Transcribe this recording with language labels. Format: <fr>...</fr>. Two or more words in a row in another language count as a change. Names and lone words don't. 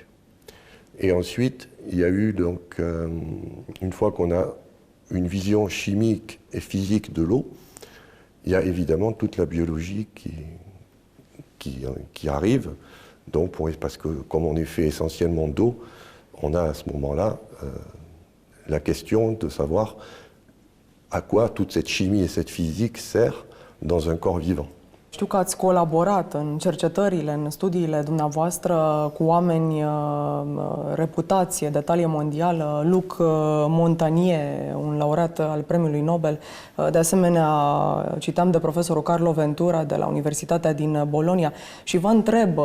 <fr>Et ensuite, il y a eu donc, une fois qu'on a une vision chimique et physique de l'eau, il y a évidemment toute la biologie qui arrive. Donc, parce que comme on est fait essentiellement d'eau, on a à ce moment-là la question de savoir à quoi toute cette chimie et cette physique sert dans un corps vivant.</fr> <ro>Știu că ați colaborat în cercetările, în studiile dumneavoastră cu oameni reputați de talie mondială, Luc Montagnier, un laureat al Premiului Nobel. De asemenea, citam de profesorul Carlo Ventura de la Universitatea din Bologna și vă întreb,</ro>